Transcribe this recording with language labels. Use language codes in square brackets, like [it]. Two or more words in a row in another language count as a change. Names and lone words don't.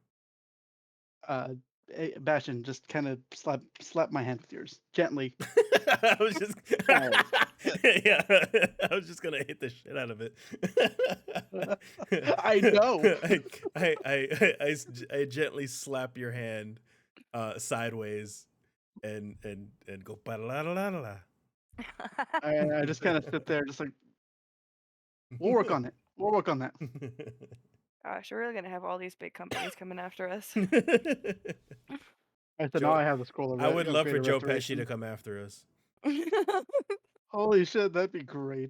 [en] Bastion, just kind of slap my hand with yours gently. I was just Alright. yeah, I was just gonna hit the shit out of it. I know. I gently slap your hand sideways and go ba la la la la. I just kind of sit there, just like, we'll work on it. We'll work on that. Gosh, we're really gonna have all these big companies coming after us. I said, Joe, now I have the scroll of I would love for greater Joe Pesci to restoration. come after us. Holy shit, that'd be great.